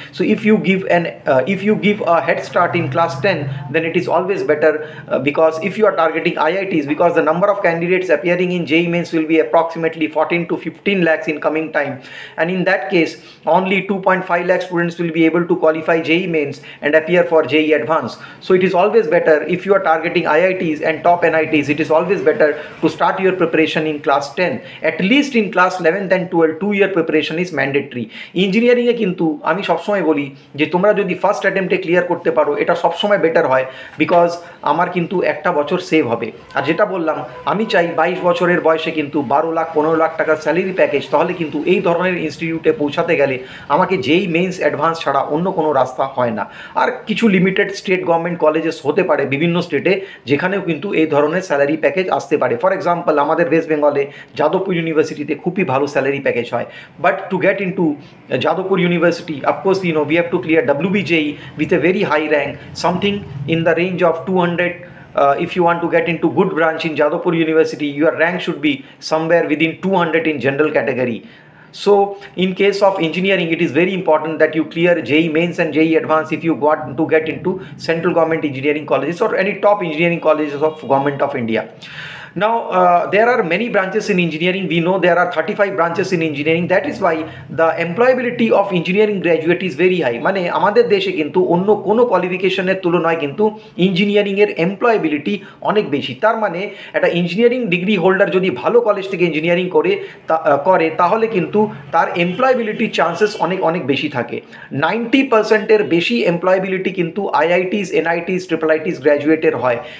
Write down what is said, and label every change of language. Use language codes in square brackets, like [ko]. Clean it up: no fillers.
[en] So if you give a head start in class 10, then it is always better because if you are targeting IITs, because the number of candidates appearing in JEE Mains will be approximately 14 to 15 lakhs in coming time, and in that case only 2.5 lakh students will be able to qualify JEE Mains and appear for JEE Advanced. So it is always better, if you are targeting IITs and top NITs, it is always better to start your preparation in class 10. At least in class 11th and 12, 2-year preparation is mandatory. [bn] Engineering এ কিন্তু আমি সবসময় বলি যে তোমরা যদি first অ্যাটেম্পটে clear করতে পারো এটা সবসময় বেটার হয়, বিকজ আমার কিন্তু একটা বছর সেভ হবে। আর যেটা বললাম, আমি চাই 22 বছরের বয়সে কিন্তু 12 লাখ, 15 লাখ টাকার স্যালারি প্যাকেজ, তাহলে কিন্তু এই ধরনের ইনস্টিটিউটে পৌঁছাতে গেলে আমাকে JEE মেন্স অ্যাডভান্স ছাড়া অন্য কোনো রাস্তা হয় না। আর কিছু লিমিটেড স্টেট গভর্নমেন্ট কলেজেস হতে পারে বিভিন্ন স্টেটে, যেখানেও কিন্তু এই ধরনের স্যালারি প্যাকেজ আসতে পারে। ফর এক্সাম্পল, আমাদের ওয়েস্ট বেঙ্গলে যাদবপুর ইউনিভার্সিটিতে খুবই ভালো স্যালারি প্যাকেজ হয়। [en] But to get into Jadavpur university, of course we have to clear WB JEE with a very high rank, something in the range of 200. If you want to get into good branch in Jadavpur University, your rank should be somewhere within 200 in general category. So in case of engineering, it is very important that you clear JEE Mains and JEE Advanced if you want to get into central government engineering colleges or any top engineering colleges of Government of India. Now, there are many branches in engineering. We know there are 35 branches in engineering. That is why the employability of engineering graduate is very high. [bn] মানে আমাদের দেশে কিন্তু অন্য কোনো কোয়ালিফিকেশনের তুলনায় কিন্তু ইঞ্জিনিয়ারিংয়ের employability অনেক বেশি। তার মানে একটা ইঞ্জিনিয়ারিং ডিগ্রি হোল্ডার যদি ভালো কলেজ থেকে ইঞ্জিনিয়ারিং করে তাহলে কিন্তু তার এমপ্লয়াবিলিটির চান্সেস অনেক বেশি থাকে। 90%-এর বেশি এমপ্লয়াবিলিটি কিন্তু IITs, NITs, ট্রিপল আইটিস গ্র্যাজুয়েটের হয়।